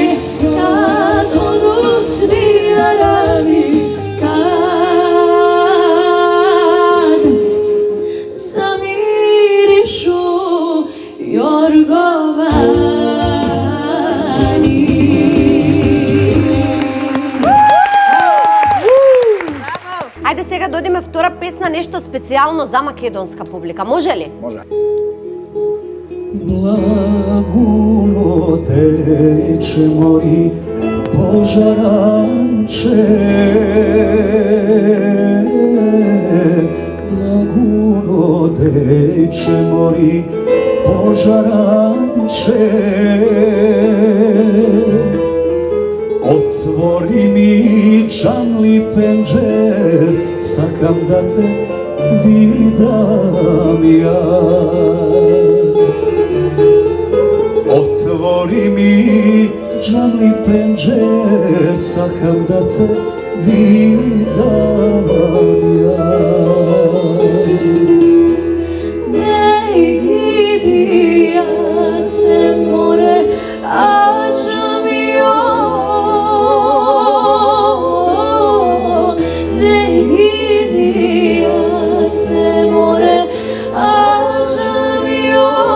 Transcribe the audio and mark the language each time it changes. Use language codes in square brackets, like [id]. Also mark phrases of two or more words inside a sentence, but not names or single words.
[sr] kad odu svi rani, kad zamirišu jorgovani. [mk] Ајде сега да одиме втора песна, нешто специјално за македонска публика. Може ли? Može. Благуно тече мој пожаранче, Благуно тече пече мори пожаранче. Отвори ми чамли пенџер, сакам да те видам јас. Отвори ми чамли пенџер, сакам да те видам јас. Не гиди ја се море, ажам јо. Не гиди ја се море, ажам јо.